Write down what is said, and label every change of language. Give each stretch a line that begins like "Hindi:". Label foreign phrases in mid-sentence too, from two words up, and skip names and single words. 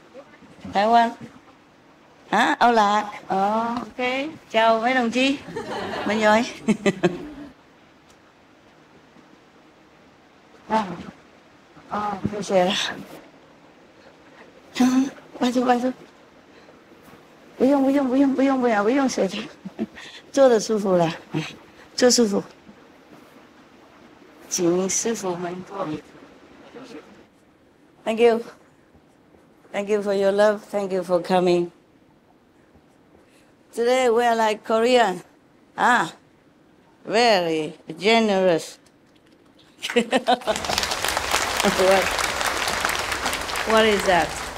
Vietnamese: Taiwan. Hả? Âu Lạc. Ok. Chào mấy đồng chí. Mình rồi. Bây giờ Bye thôi.
Chinese: 不用水的，坐的舒服了，坐舒服。请师父们坐。
English: Thank you. Thank you for your love. Thank you for coming. Today we are like Korean. Very generous. What is that?